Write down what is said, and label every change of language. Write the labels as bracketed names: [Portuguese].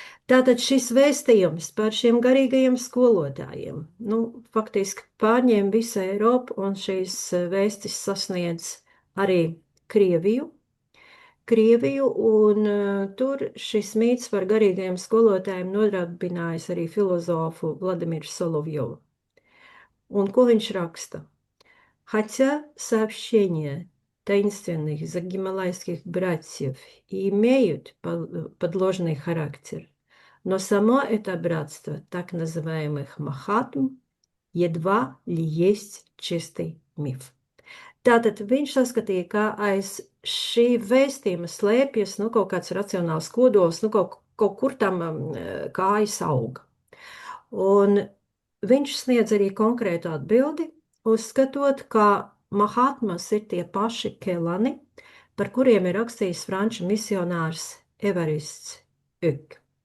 [Latvian] Tātad šis vēstījums par šiem garīgajiem skolotājiem, nu, faktiski pārņēma visu Eiropu, un šīs vēstis sasniedz arī Krieviju. Un tur šis mīts par garīgajiem skolotājiem nodarbinājis arī filozofu Vladimiru Solovjovu. Un ko viņš raksta? [Russian] Хотя сообщения таинственных загималайских братьев и имеют подложный характер, но само это братство так называемых махатм едва ли есть чистый миф. [Latvian] Tātad viņš saskatīja, ka aiz šī vēstījuma slēpjas kaut kāds racionāls kodols, kaut kur tam kājas auga. Un viņš sniedz arī konkrētu atbildi, uzskatot, ka Mahatmas ir tie paši kelani, par kuriem ir rakstījis franču misionārs Evarists Uk.